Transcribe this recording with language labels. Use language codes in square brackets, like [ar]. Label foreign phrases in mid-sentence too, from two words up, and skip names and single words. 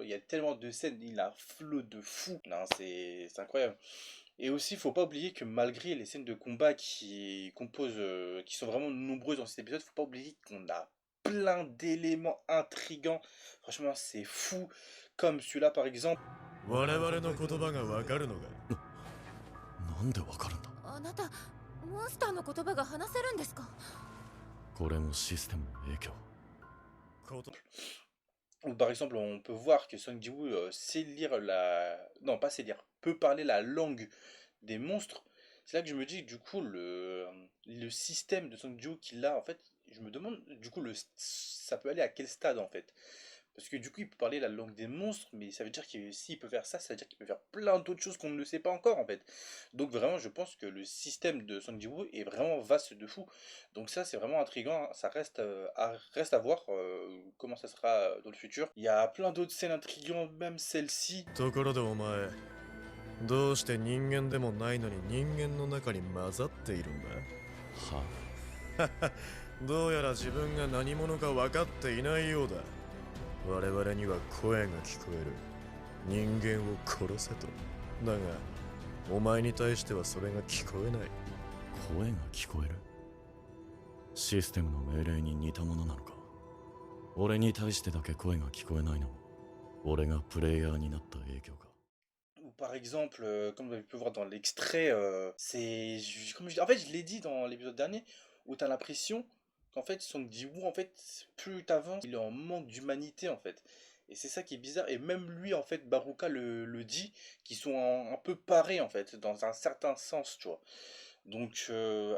[fr] Il y a tellement de scènes, il a un flow de fou. Non, c'est incroyable. Et aussi, faut pas oublier que malgré les scènes de combat qui sont vraiment nombreuses dans cet épisode, faut pas oublier qu'on a plein d'éléments intrigants. Franchement, c'est fou. Comme celui-là par exemple. [ja] 我々の言葉がわかるのか。なんでわかるんだ。あなたモンスターの言葉が話せるんですか？これもシステムの影響。 [fr] Ou par exemple, on peut voir que Song Ji-woo sait lire la... Non, pas sait lire, peut parler la langue des monstres. C'est là que je me dis que du coup, le système de Song Ji-woo qu'il a, en fait, je me demande, du coup, ça peut aller à quel stade, en fait. Parce que du coup, il peut parler la langue des monstres, mais ça veut dire que s'il peut faire ça, ça veut dire qu'il peut faire plein d'autres choses qu'on ne sait pas encore, en fait. Donc vraiment, je pense que le système de Song Ji-woo est vraiment vaste de fou. Donc ça, c'est vraiment intriguant, hein. Ça reste à voir comment ça sera dans le futur. Il y a plein d'autres scènes intrigantes, même celle-ci. [ja] ところでお前、どうして人間でもないのに人間の中に混ざっているんだ。はどうやら自分が何者か分かっていないようだ。我々には声が聞こえる。人間を殺せと。だが、お前に対してはそれが聞こえない。声が聞こえる。システムの命令に似たものなのか。俺に対してだけ声が聞こえないのも、俺がプレイヤーになった影響か。 [fr] Ou par exemple, comme vous avez pu voir dans l'extrait, en fait, je l'ai dit dans l'épisode dernier, où t'as l'impression qu'en fait, Song Ji-woo, en fait, plus t'avances, il est en manque d'humanité, en fait. Et c'est ça qui est bizarre. Et même lui, en fait, Baruka le dit, qu'ils sont un peu parés, en fait, dans un certain sens, tu vois.